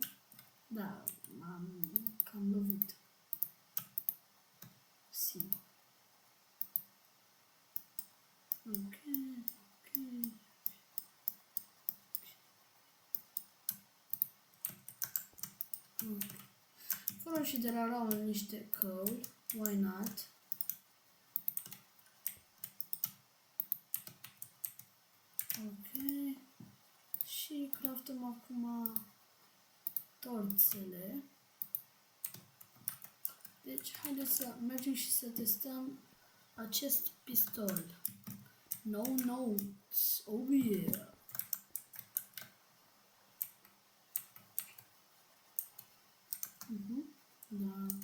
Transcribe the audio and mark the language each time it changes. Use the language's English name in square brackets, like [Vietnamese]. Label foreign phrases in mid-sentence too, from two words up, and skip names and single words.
[Romanian] Da, m-am cam lovit. Sigur. Ok. Fără și de la niște căuri. [English] Why not? Ok. [Romanian] Și craftăm acum torțele. Deci, haideți să mergem și să testăm acest pistol. [English] No notes. Oh yeah. [Romanian] Da.